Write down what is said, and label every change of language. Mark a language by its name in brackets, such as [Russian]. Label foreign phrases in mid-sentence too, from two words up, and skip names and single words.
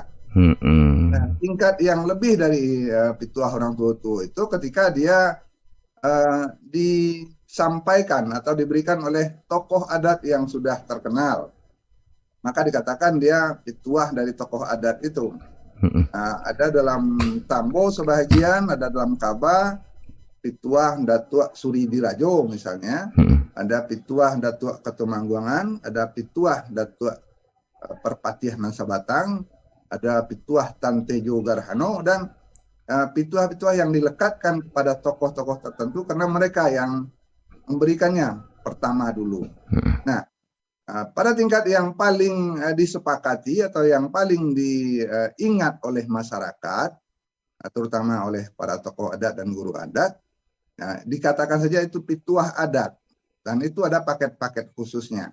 [Indonesian] Nah, tingkat yang lebih dari pituah orang tua itu ketika dia disampaikan atau diberikan oleh tokoh adat yang sudah terkenal. maka dikatakan dia pituah dari tokoh adat itu. Ada dalam Tambo sebahagian, ada dalam Kaba, pituah Datuk Suri Dirajo misalnya, ada pituah Datuk Ketumangguangan, ada pituah Datuk Perpatiah Mansabatang, ada pituah Tan Tejo Garhano, dan pituah-pituah yang dilekatkan kepada tokoh-tokoh tertentu karena mereka yang memberikannya pertama dulu. Nah, pada tingkat yang paling disepakati atau yang paling diingat oleh masyarakat, terutama oleh para tokoh adat dan guru adat, dikatakan saja itu pituah adat, dan itu ada paket-paket khususnya.